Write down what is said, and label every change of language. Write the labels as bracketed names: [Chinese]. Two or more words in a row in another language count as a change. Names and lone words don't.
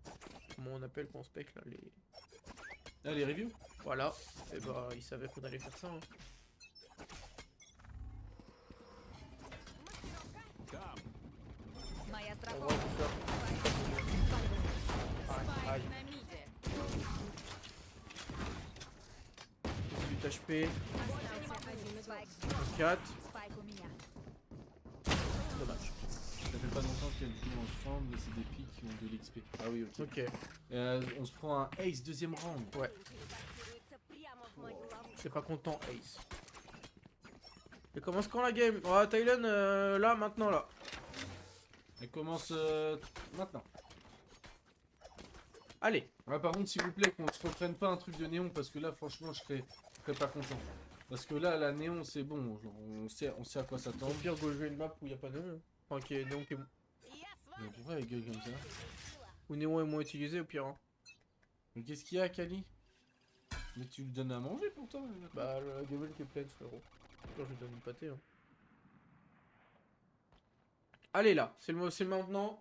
[French] Comment on appelle quand on spec là les. Ah, les reviews? Voilà, et bah ils savaient qu'on allait faire ça. Hein. [Russian] Моя [French] On [Russian] страховка. [French] va vous faire. Aïe, aïe. [Russian] На миде. [French] 18 HP, [Russian] Остался один спайк. [French] 4, [Russian] Спайк у меня. [French] dommage. Ça fait pas longtemps qu'elles jouent ensemble, c'est des filles qui ont de l'XP. Ah oui, ok. Ok, On se prend un ace deuxième round. ouais, [Russian] Телепортируется прямо в мою ловушку. [French] c'est pas content, Ace. Elle commence quand la game? Oh, Thailand, là, maintenant, là. Elle commence maintenant. Allez, Ouais, par contre, s'il vous plaît, qu'on se reprenne pas un truc de néon, parce que là, franchement, je serais pas content. Parce que là, la néon, c'est bon, genre, on sait à quoi s'attendre. au pire, go jouer une map où il n'y a pas de néon. Enfin, qui est néon qui est... [Russian] Я с [French] Mais [Russian] вами. [French] pourquoi elle gueule comme ça? Où néon est moins utilisé, au pire. Hein. Mais qu'est-ce qu'il y a, Kali? Mais tu lui donnes à manger pourtant? Bah, la gamelle qui est pleine, frérot. Là, je lui donne une pâté. Hein. Allez, là, c'est maintenant.